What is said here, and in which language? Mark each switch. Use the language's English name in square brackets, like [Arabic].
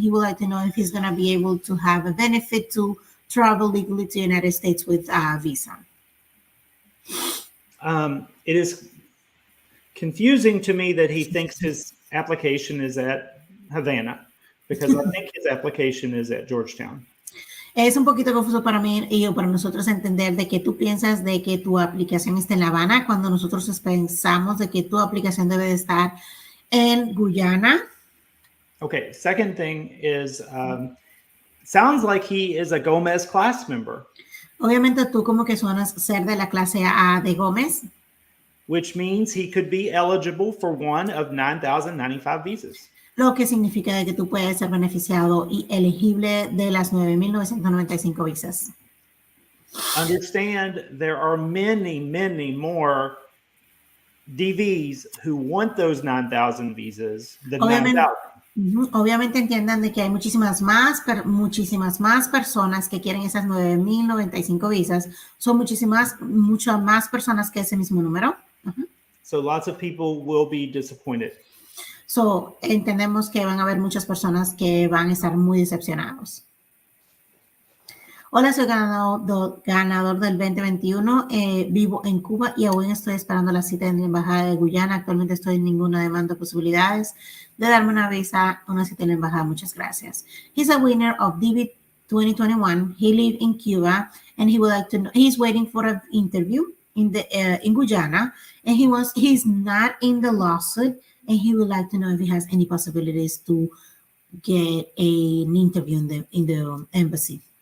[English] He would like to know if he's going to be able to have a benefit to travel legally to the United States with a visa. It is confusing to me that he thinks his application is at Havana, because I think his application is at Georgetown. [Spanish] Es un poquito confuso para mí y para nosotros entender de que tú piensas de que tu aplicación está en La Habana cuando nosotros pensamos de que tu aplicación debe de estar en Guyana. [English] Okay, second thing is, sounds like he is a Gomez class member. [Spanish] Obviamente tú como que suenas ser de la clase A de Gómez. [English] Which means he could be eligible for one of 9,095 visas. [Spanish] Lo que significa de que tú puedes ser beneficiado y elegible de las 9,995 visas. [English] Understand, there are many, many more DVs who want those 9,000 visas than 9,000. [Spanish] Obviamente entiendan de que hay muchísimas más personas que quieren esas 9,095 visas. Son muchas más personas que ese mismo número. [English] So lots of people will be disappointed. [Spanish] So, entendemos que van a haber muchas personas que van a estar muy decepcionados. Hola, soy ganador del 2021. Vivo en Cuba y aún estoy esperando la cita en la embajada de Guyana. Actualmente estoy en ninguna demanda de posibilidades de darme una cita en la embajada. Muchas gracias. [English] He's a winner of DB 2021. He lives in Cuba and he would like to know. He's waiting for an interview in Guyana, and he's not in the lawsuit, and he would like to know if he has any possibilities to get an interview in the embassy.